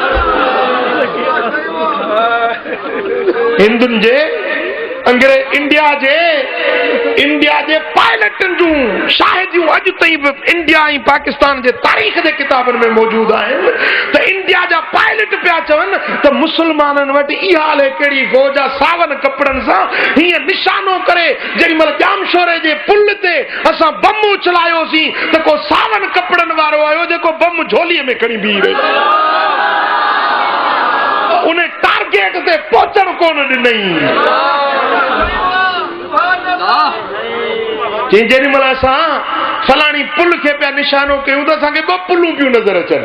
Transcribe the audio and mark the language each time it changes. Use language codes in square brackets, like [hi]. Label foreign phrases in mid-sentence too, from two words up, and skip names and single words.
[sd] हिंदुनि जे अंग्रेज इंडिया जे पायलटन जूं शाहिदियूं अॼु ताईं बि इंडिया ऐं पाकिस्तान जे तारीख़ जे किताबनि में मौजूद आहिनि त इंडिया जा पायलट पिया चवनि त मुसलमाननि वटि इहा हाल कहिड़ी फौज आहे, सावन कपड़नि सां हीअं निशानो करे जेॾी महिल जामशोरे जे पुल ते असां बम उछलायोसीं त को सावन कपड़नि वारो आयो जेको बम झोलीअ में खणी बीह रहियो, उन टारगेट ते पहुचण कोन ॾिनई। जेॾी महिल असां फलाणी पुल खे पिया निशानो कयूं त असांखे ॿ पुलूं पियूं नज़र अचनि।